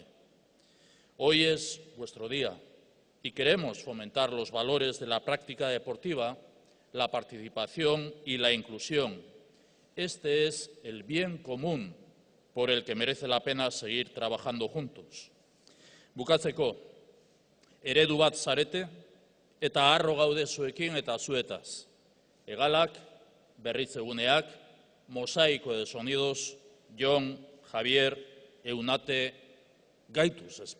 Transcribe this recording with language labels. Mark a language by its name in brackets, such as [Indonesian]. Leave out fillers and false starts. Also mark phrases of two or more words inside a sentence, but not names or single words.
[Spanish] Hoy es vuestro día y queremos fomentar los valores de la práctica deportiva, la participación y la inclusión. Este es el bien común por el que merece la pena seguir trabajando juntos. [Basque] Bukatzeko, eredu bat zarete eta harro gaude zuekin eta zuetaz. Hegalak, Berritzeguneak, Mosaico de Sonidos, Jon, Javier, Eunate, Gaituz Sport.